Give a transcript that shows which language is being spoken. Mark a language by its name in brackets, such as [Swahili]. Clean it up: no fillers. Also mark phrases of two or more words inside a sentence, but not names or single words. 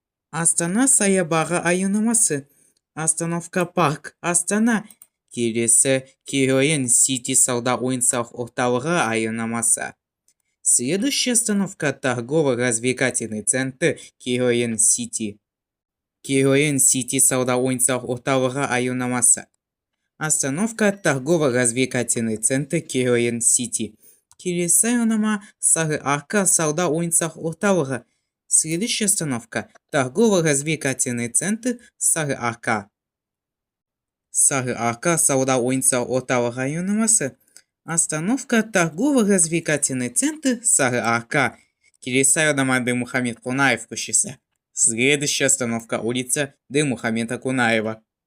[Kazakh] Астана Саябағы айнымасы. [Russian] Остановка Парк Астана. [Kazakh] Келесі Керуен Сити сауда-ойын-сауық орталығы айнымасы. [Russian] Следующая остановка торгово-развлекательный центр Керуен Сити. [Kazakh] Керуен Сити сауда-ойын-сауық орталығы айнымасы. [Russian] Остановка торгово-развлекательный центр Керуен Сити. [Kazakh] Келесі айнымы Сары Арка сауда-ойын-сауық орталығы. [Russian] Следующая остановка торгово-развлекательный центр Сары Арка. [Kazakh] Сары Арка сауда-ойын-сауық орталығы айнымасы. [Russian] Остановка торгово-развлекательный центр Сары Арка. [Kazakh] Келесі айнымы Дымухамед Кунаев көшесі. [Russian] Следующая остановка улица Дымухамеда Кунаева.